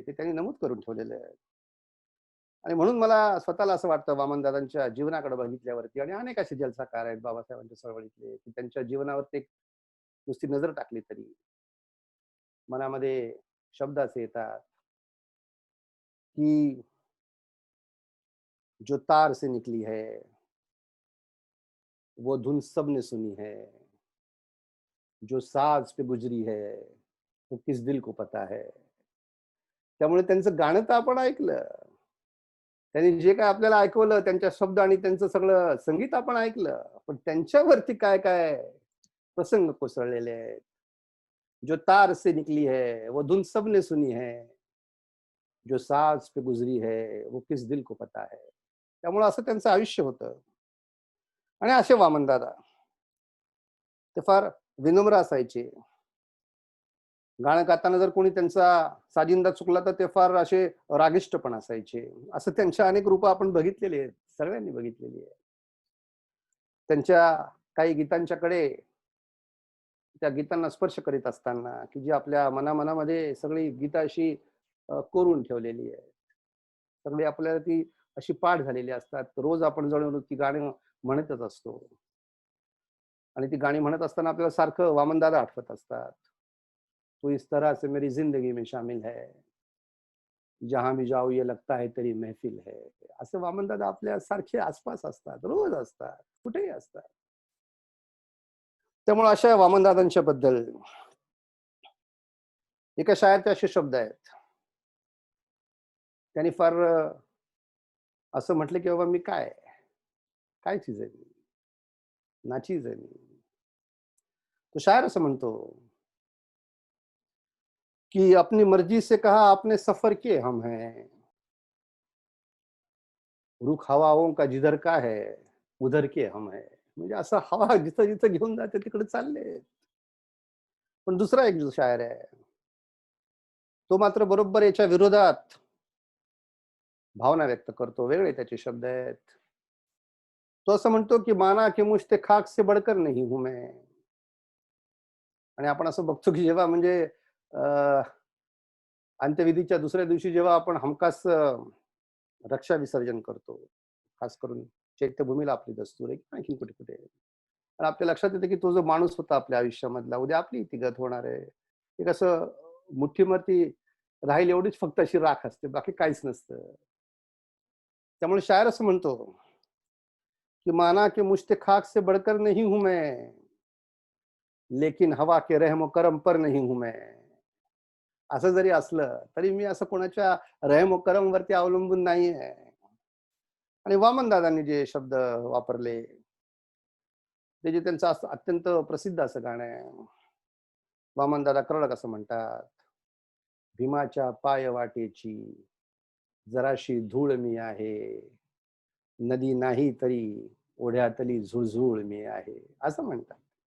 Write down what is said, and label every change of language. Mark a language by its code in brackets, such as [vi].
[mr] ते त्यांनी नमूद करून ठेवलेले आहे. आणि म्हणून मला स्वतःला असं वाटतं वामनदादांच्या जीवनाकडे बघितल्यावरती, आणि अनेक असे जलसाकार आहेत बाबासाहेबांच्या चळवळीतले, की त्यांच्या जीवनावरती एक नुसती नजर टाकली तरी मनामध्ये शब्द असे येतात, की [hi] जो तार से निकली है, वो धुन सबने सुनी है, जो साज पे गुजरी है, वो किस दिल को पता है. [mr] त्यामुळे त्यांचं गाणं तर आपण ऐकलं. त्यांनी जे काय आपल्याला ऐकवलं, त्यांच्या शब्द आणि त्यांचं सगळं संगीत आपण ऐकलं. पण त्यांच्यावरती काय-काय प्रसंग कोसळलेले आहेत. [hi] जो तार से निकली है, वो धुन सबने सुनी है, जो साज पे गुजरी है, वो किस दिल को पता है. [mr] त्यामुळे असं त्यांचं आयुष्य होतं. आणि असे वामनदादा, ते फार विनम्र असायचे. गाणं गाताना जर कोणी त्यांचा साजिंदा चुकला तर ते फार असे रागिष्ट पण असायचे. असं त्यांच्या अनेक रूपं आपण बघितलेली आहेत. सगळ्यांनी बघितलेली आहे. त्यांच्या काही गीतांच्याकडे, त्या गीतांना स्पर्श करीत असताना, की जी आपल्या मनामध्ये सगळी गीतं अशी कोरून ठेवलेली आहे. सगळी आपल्याला ती अशी पाठ झालेली असतात. रोज आपण जणू ती गाणी म्हणतच असतो. आणि ती गाणी म्हणत असताना आपल्याला सारखं वामनदादा आठवत असतात. [hi] "तू इस तरह से मेरी जिंदगी में शामिल है, जहां भी जाऊ ये लगता है तेरी महफिल है." [mr] असं वामनदादा आपल्या सारखे आसपास असतात, रोज असतात, कुठेही असतात. त्यामुळे अशा वामनदादांच्या बद्दल एका शाळेचे असे शब्द आहेत. त्यांनी फार असं म्हटलं, की बाबा मी काय? काय चीज आहे मी? नाचीज आहे मी. तो शायर असं म्हणतो, की [hi] अपनी मर्जी से कहा आपने सफर के हम हैं. रुख हवाओं का जिधर का है, उधर के हम हैं. [mr] म्हणजे असं हवा जिथं-जिथं घेऊन जाते तिकडे चालले. पण दुसरा एक जो शायर आहे, तो मात्र बरोबर याच्या विरोधात भावना व्यक्त करतो. वेगळे त्याचे शब्द आहेत. तो असं म्हणतो, की [hi] "माना कि मुझ ते खाक से बढ़कर नहीं हूं मैं." [mr] आणि आपण असं बघतो, की जेव्हा म्हणजे अ, अंत्यविधीच्या दुसऱ्या दिवशी जेव्हा आपण हमखास रक्षा विसर्जन करतो. खास करून चैत्यभूमीला आपली दस्तूर आहे, किंवा आणखीन कुठे-कुठे. पण आपल्या लक्षात येतं, की तो जो माणूस होता आपल्या आयुष्यामधला, उद्या आपली ती गत होणार आहे. एक असं मुठ्ठीवरती राहील एवढीच फक्त अशी राख असते, बाकी काहीच नसतं. त्यामुळे शायर असं म्हणतो, की [hi] "माना कि मुझ ते खाक से बढ़कर नहीं हूं मैं, [mr] लेकिन हवा के रहम करम पर नहीं हूं मैं." असं जरी असलं, तरी मी असं कोणाच्या रहम व करम वरती अवलंबून नाहीये. आणि वामनदादांनी जे शब्द वापरले, ते जे त्यांचं असं अत्यंत प्रसिद्ध असं गाणं आहे. वामनदादा कर्डक असं म्हणतात, भीमाच्या पाय वाटेची जराशी धूळ मी आहे, नदी नाही तरी ओढ्यातली झुळझुळ मी आहे, असं म्हणतात.